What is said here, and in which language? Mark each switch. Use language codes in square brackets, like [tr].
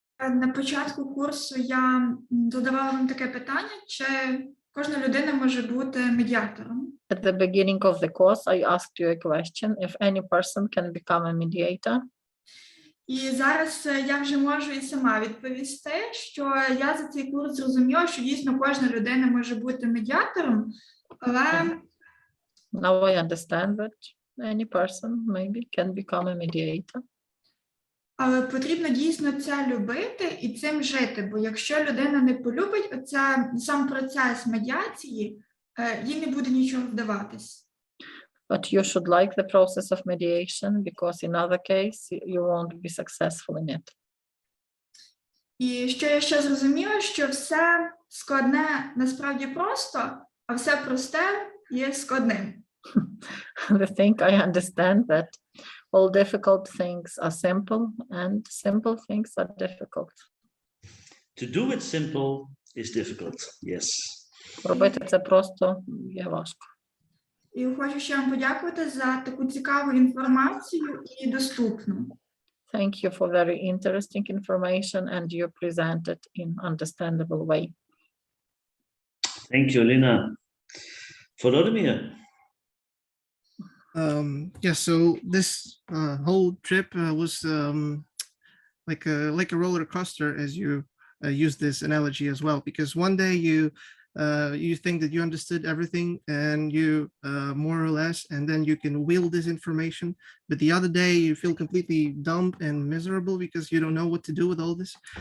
[uk] На початку курсу я додавала вам таке питання, чи кожна людина може бути медіатором. [en] At the beginning of the course, I asked you a question, if any person can become a mediator. [uk] І зараз я вже можу і сама відповісти, що я за цей курс зрозуміла, що дійсно кожна людина може бути медіатором, але... [en] Now I understand that any person maybe can become a mediator. [uk] Але потрібно дійсно це любити і цим жити, бо якщо людина не полюбить сам процес медіації, їй не буде нічого вдаватись. [en] But you should like the process of mediation, because in other case you won't be successful in it. [uk] І що я ще зрозуміла, що все складне насправді просто, а все просте є складним. [en] The thing I understand that all difficult things are simple and simple things are difficult. To do it simple is difficult, yes. [uk] Робити це просто є важко. І хочу ще вам подякувати за таку цікаву інформацію і доступну. [en] Thank you for very interesting information and you present it in understandable way. Thank you, Lina. Volodymyr. Yeah, so this whole trip was like a roller coaster, as you use this analogy as well, because one day you think that you understood everything and you more or less, and then you can wield this information, but the other day you feel completely dumb and miserable because you don't know what to do with all this.